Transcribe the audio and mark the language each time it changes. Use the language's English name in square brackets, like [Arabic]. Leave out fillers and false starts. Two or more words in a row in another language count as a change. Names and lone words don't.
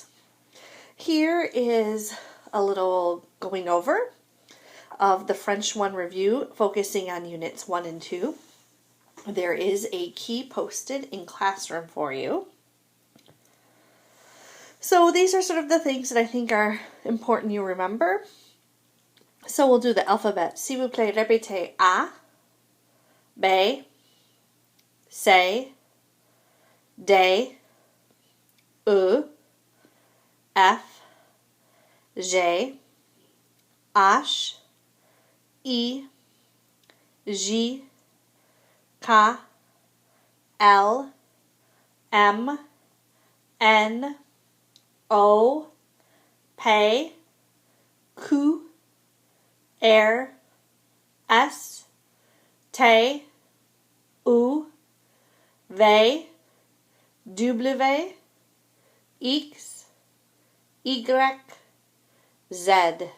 [English] Here is a little going over of the French 1 review, focusing on Units 1 and 2. There is a key posted in classroom for you. So these are sort of the things that I think are important you remember. So we'll do the alphabet. [French] S'il vous plaît, répétez A, B, C, D, E, F, G, H, I, J, K, L, M, N, O, P, Q, R, S, T, U, V, W, X, Y, Z.